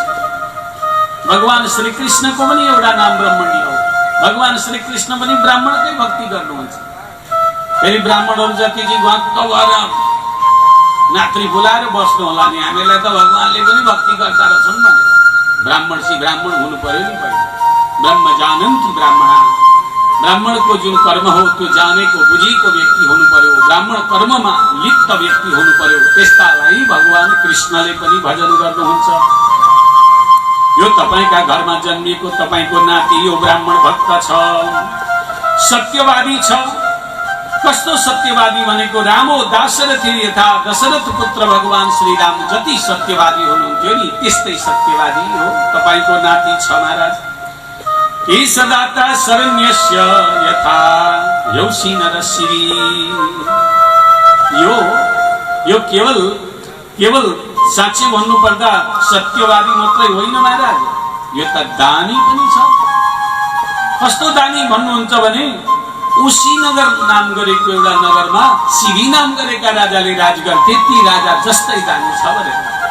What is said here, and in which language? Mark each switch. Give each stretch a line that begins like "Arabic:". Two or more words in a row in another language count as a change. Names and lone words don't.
Nepali: भगवान श्री कृष्णको पनि एउटा नाम ब्रह्मण्य हो। भगवान श्री कृष्ण पनि ब्राह्मणकै भक्ति गर्नुहुन्छ। फेरि ब्राह्मणहरू जति चाहिँ भक्त भएर नात्री बोलाएर बस्नु होला नि, हामीलाई त भगवानले पनि भक्ति गर्दा रहेछन् भनेर। ब्राह्मण सी ब्राह्मण हुनु पर्यो नि पहिला।
Sanskrit: ब्रह्म जानन्ति ब्राह्मणा,
Nepali: ब्राह्मणको जुन कर्म हो त्यो जानेको बुझेको व्यक्ति हुनु पर्यो। ब्राह्मण कर्ममा लिप्त व्यक्ति हुनु पर्यो। त्यस्तालाई भगवान कृष्णले पनि भजन गर्नुहुन्छ। यो तपाईका घरमा जन्मिएको तपाईको नाति यो ब्राह्मण भक्त छ, सत्यवादी छ। कस्तो सत्यवादी भनेको
Sanskrit: रामो दाशरथि यथा,
Nepali: दशरथ पुत्र भगवान श्री राम जति सत्यवादी हुनुहुन्थ्यो नि त्यस्तै सत्यवादी हो तपाईको नाति छ महाराज।
Sanskrit: हे सदाता शरण्यस्य यथा यौसी नरश्री।
Nepali: यो केवल साँच्चै भन्नुपर्दा सत्यवादी मात्रै होइन महाराज, यो त दानी पनि छ। कस्तो दानी भन्नुहुन्छ भने उसीनगर नाम गरेको एउटा नगरमा सिरी नाम गरेका राजाले राज गर्थे, ती राजा जस्तै दानी छ भनेर।